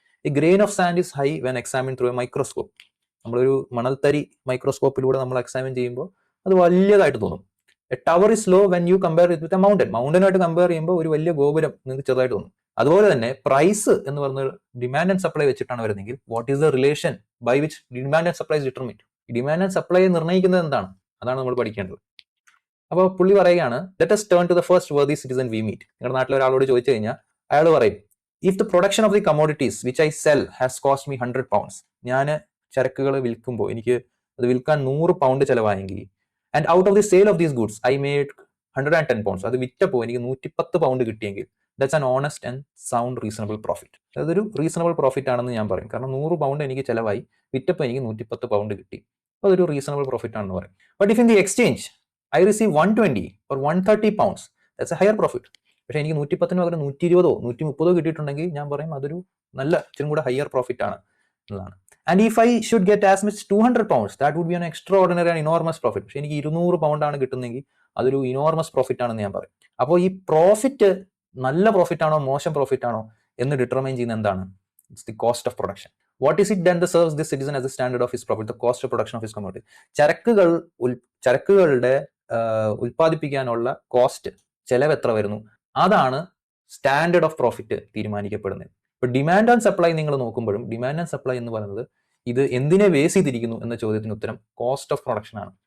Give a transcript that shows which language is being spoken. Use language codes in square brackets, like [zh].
[en] A grain of sand is high when examine through a microscope. [ml] നമ്മളൊരു മണൽത്തരി മൈക്രോസ്കോപ്പിലൂടെ നമ്മൾ examine ചെയ്യുമ്പോൾ അത് വലിയതായിട്ട് തോന്നും. [en] a tower is low when you compare with a മൗണ്ടനുമായിട്ട് [ml] compare ചെയ്യുമ്പോൾ ഒരു വലിയ ഗോപുരം നിങ്ങൾക്ക് ചെറുതായിട്ട് തോന്നും. അതുപോലെ തന്നെ പ്രൈസ് എന്ന് പറഞ്ഞ ഡിമാൻഡ് ആൻഡ് സപ്ലൈ വെച്ചിട്ടാണ് വരുന്നതെങ്കിൽ [en] What is the relation by which demand and supply determined? [ml] Demand and supply നിർണ്ണയിക്കുന്നത് എന്താണ്? അതാണ് നമ്മൾ പഠിക്കേണ്ടത്. അപ്പോൾ പുള്ളി പറയുകയാണ്, [en] Let us turn to the first worthy citizen we meet. [ml] നിങ്ങളുടെ നാട്ടിൽ ഒരാളോട് ചോദിച്ചു കഴിഞ്ഞാൽ അയാൾ പറയും, [en] If the production of the commodities which I sell has cost me £100. [ml] ഞാൻ ചരക്കുകൾ വിൽക്കുമ്പോൾ എനിക്ക് അത് വിൽക്കാൻ £100 ചിലവായെങ്കിൽ, [en] And out of the sale of these goods I made £110. [ml] അത് വിറ്റപ്പോൾ എനിക്ക് £110 കിട്ടിയെങ്കിൽ [en] That's an honest and sound reasonable profit. [ml] അതൊരു റീസണബിൾ പ്രോഫിറ്റ് ആണെന്ന് ഞാൻ പറയും. കാരണം £100 എനിക്ക് ചിലവായി, വിറ്റപ്പോൾ എനിക്ക് £110 കിട്ടി, അപ്പോൾ അതൊരു റീസണബിൾ പ്രോഫിറ്റ് ആണെന്ന് പറയും. [en] But if in the exchange I receive £120 or £130, that's a higher profit. [ml] പക്ഷേ എനിക്ക് 110 പകരം 120 130 കിട്ടിയിട്ടുണ്ടെങ്കിൽ ഞാൻ പറയും അതൊരു നല്ല ഇച്ചിരി കൂടെ ഹയർ പ്രോഫിറ്റ് ആണ് എന്നതാണ്. [en] And if I should get as much £200, that would be an extraordinary and enormous profit. [ml] പക്ഷേ എനിക്ക് £200 ആണ് കിട്ടുന്നെങ്കിൽ അതൊരു ഇനോർമസ് പ്രോഫിറ്റ് ആണെന്ന് ഞാൻ പറയും. അപ്പോൾ ഈ പ്രോഫിറ്റ് നല്ല പ്രോഫിറ്റ് ആണോ മോശം പ്രോഫിറ്റ് ആണോ എന്ന് ഡിറ്റർമൈൻ ചെയ്യുന്ന എന്താണ്? [en] It's the cost of production. What is it then that serves this citizen as a standard of his profit? The cost of production of his commodity. [ml] ചരക്കുകളുടെ ഉൽപ്പാദിപ്പിക്കാനുള്ള cost, ചെലവ് എത്ര വരുന്നു, അതാണ് സ്റ്റാൻഡേർഡ് ഓഫ് പ്രോഫിറ്റ് തീരുമാനിക്കപ്പെടുന്നത്. ഇപ്പൊ demand and supply നിങ്ങൾ നോക്കുമ്പോഴും demand and supply എന്ന് പറയുന്നത് ഇത് എന്തിനെ ബേസ് ചെയ്തിരിക്കുന്നു എന്ന ചോദ്യത്തിന് ഉത്തരം കോസ്റ്റ് ഓഫ് പ്രൊഡക്ഷൻ ആണ്.